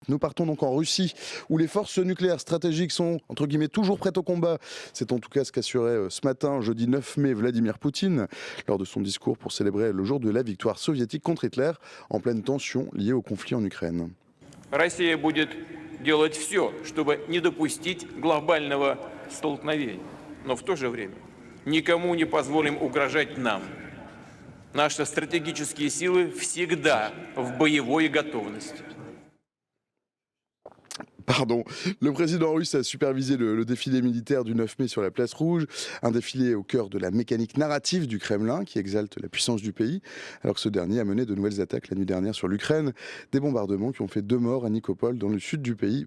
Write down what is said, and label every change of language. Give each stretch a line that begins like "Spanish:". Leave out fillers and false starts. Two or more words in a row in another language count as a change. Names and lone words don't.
French: Nous partons donc en Russie, où les forces nucléaires stratégiques sont, entre guillemets, toujours prêtes au combat. C'est en tout cas ce qu'assurait ce matin, jeudi 9 mai, Vladimir Poutine, lors de son discours pour célébrer le jour de la victoire soviétique contre Hitler, en pleine tension liée au conflit en Ukraine.
Russian: Россия будет делать все, чтобы не допустить глобального столкновения. Но в то же время никому не позволим угрожать нам. Наши стратегические силы всегда в боевой готовности.
French: Pardon. Le président russe a supervisé le défilé militaire du 9 mai sur la place Rouge, un défilé au cœur de la mécanique narrative du Kremlin qui exalte la puissance du pays, alors que ce dernier a mené de nouvelles attaques la nuit dernière sur l'Ukraine, des bombardements qui ont fait 2 morts à Nikopol dans le sud du pays.